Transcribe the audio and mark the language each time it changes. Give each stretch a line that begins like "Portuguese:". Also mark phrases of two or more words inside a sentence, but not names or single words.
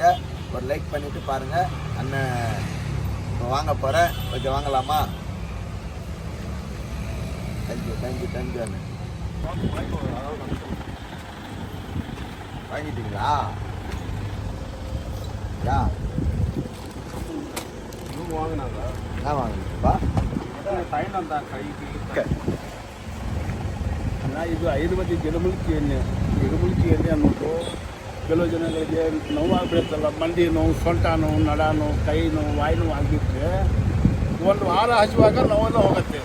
Tamil: ஒரு லைக் பண்ணிவிட்டு பாருங்கள். அண்ணன் வாங்க போகிறேன். ஓகே, வாங்கலாமா? தேங்க்யூ அண்ணன். வாங்கிட்டீங்களா? யா வாங்கினாங்க. என்ன வாங்கினீங்கப்பா?
Kannada: ಫೈನ್ ಅಂತ ಕೈಗೆ. ಅಲ್ಲ, ಇದು ಆಯುರ್ವೇದ ಗಿಡಮೂಲಿಕೆ ಎಣ್ಣೆ. ಗಿಡಮೂಲಿಕೆ ಎಣ್ಣೆ ಅನ್ನೋದು ಕೆಲವು ಜನಗಳಿಗೆ ನೋವಾಗ್ಬಿಡುತ್ತಲ್ಲ, ಮಂಡಿ ನೋವು, ಸೊಂಟ ನೋವು, ನಡ ನೋವು, ಕೈ ನೋವು, ವಾಯು ನೋವು ಆಗಿಬಿಟ್ರೆ ಒಂದು ವಾರ ಹಚ್ಚುವಾಗ ನೋವೆಲ್ಲ ಹೋಗುತ್ತೆ.